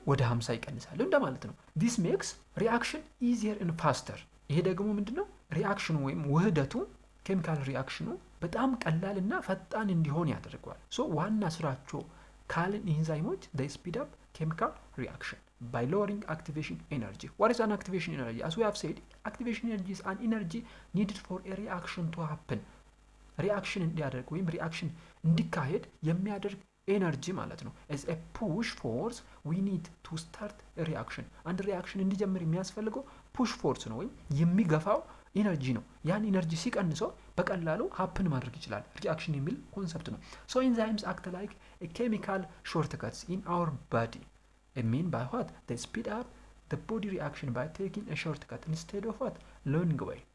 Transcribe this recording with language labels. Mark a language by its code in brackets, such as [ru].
[am] ወደ 50 ይቀንሳሉ እንደማለት ነው። [en] ዲስ ሜክስ ሪአክሽን ኢዚየር ኤንድ ፋስተር። [am] ይሄ ደግሞ ምንድነው? ሪአክሽኑ ወይም ውህደቱ ኬሚካል ሪአክሽኑ በጣም ቀላልና ፈጣን እንዲሆን ያደርገዋል። ሶ ዋና ስራቸው ካልን ኢንዛይሞች [en] they speed up chemical reaction by lowering activation energy. What is an activation energy? As we have said, activation energy is an energy needed for a reaction to happen. [am] ሪአክሽን እንዲያደርግ ወይም ሪአክሽን እንዲካሄድ የሚያደርግ ኤነርጂ ማለት ነው። [en] as a push force we need to start a reaction. [am] አንድ ሪአክሽን እንዲጀምር የሚያስፈልገው ፑሽ ፎርስ ነው ወይም የሚገፋው ኢነርጂ ነው። ያን ኢነርጂ ሲቀንሰው በቀላሉ ሀፕን ማድረግ ይችላል። ሪአክሽን የሚል ኮንሰፕት ነው። [en] ሶ ኢንዛይምስ አክት ላይክ ኬሚካል ሾርትከትስ ኢን አወር ባዲ ሚን ባይ ዋት they speed up the body reaction by taking a shortcut instead of what long way.